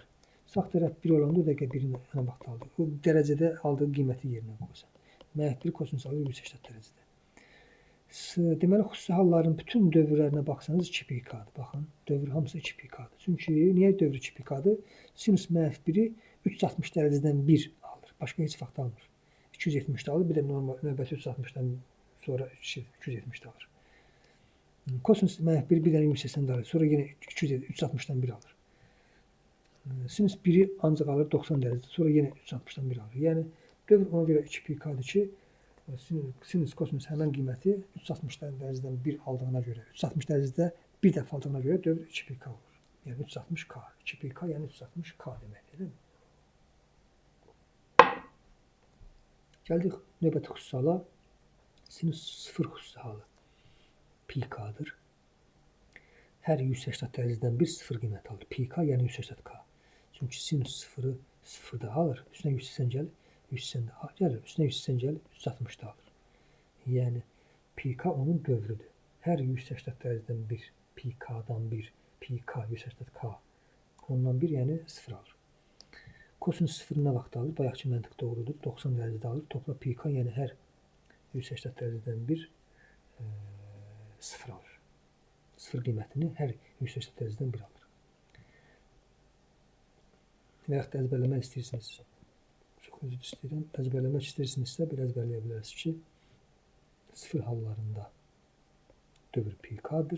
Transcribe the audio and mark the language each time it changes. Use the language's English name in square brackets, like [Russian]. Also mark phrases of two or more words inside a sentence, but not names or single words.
[Azerbaijani] Sağ tərəf 1 olanda o dəqiqə 1 nə vaxt alır? O dərəcədə aldığı qiyməti yerinə qoysan. -1 kosinüs alır 180 dərəcədə. Deməli, xüsusi halların bütün dövrlərinə baxsanız 2 pi k'dır. Baxın, dövr hamısı 2 pi k'dır. Çünki niyə dövr 2 pi k'dır? Sinüs -1'i 360 dereceden 1 alır. Başka hiç vaxt almır. 270'de alır. Bir de normal növbəti 360'dan sonra 270'de alır. Kosinüs -1 bir dənə 180'de alır. [Turkish] Sonra yine 360'dan 1 alır. Sinüs 1'i ancak alır 90 derecede. Sonra yine 360'dan 1 alır. [Azerbaijani] Yani dövr ona göre 2 pi k'dır ki sinüs kosinüs həmən qiyməti 360 dereceden 1 aldığına göre 360 derecede bir dəfə aldığına göre dövr 2 pi k olur. [Turkish] Yani 360 k. [Azerbaijani] 2 pi k yani 360 k deməkdir, değil mi? Gəldik növbəti xüsusi hala. Sinüs 0 xüsusi halı. Pi k'dır. Hər 180 dereceden 1 0 qiymət alır. [Turkish] Pi k yani 180 k. Çünkü sinüs 0'ı 0'da alır. Üstüne 180 gelir. 180'de gelir. Üstüne 180 gelir. 360'da alır. [Azerbaijani] Yani pi k onun dövrüdür. [Turkish] Her 180 dereceden 1 pi k'dan 1 pi k 180 k ondan 1 yani 0 alır. [Azerbaijani] Kosinüs 0 ne vaxt alır? Bayaqki məntiq doğrudur. [Turkish] 90 derecede alır. Topla pi k yani her 180 dereceden 1 0 alır. [Azerbaijani] 0 qiymətini hər 180 dereceden 1 alır. Veyahut da əzbərləmək istəyirsiniz. Çox özür istəyirəm. Əzbərləmək istəyirsinizsə bir əzbərləyə bilərsiniz ki 0 hallarında dövr pi k'dır.